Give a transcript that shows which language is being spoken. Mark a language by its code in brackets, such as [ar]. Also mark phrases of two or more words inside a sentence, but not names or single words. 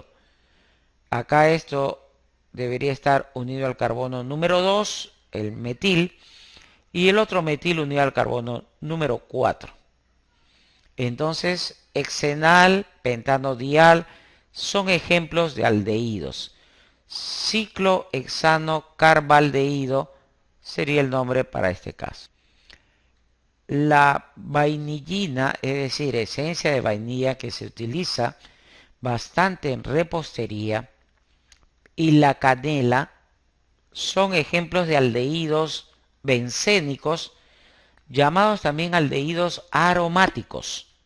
[es] Acá esto debería estar unido al carbono número 2, el metil, y el otro metil unido al carbono número 4. Entonces, hexenal, pentanodial son ejemplos de aldehídos. Ciclohexano carbaldehído sería el nombre para este caso. La vainillina, es decir, esencia de vainilla que se utiliza bastante en repostería, y la canela son ejemplos de aldehídos bencénicos, llamados también aldehídos aromáticos.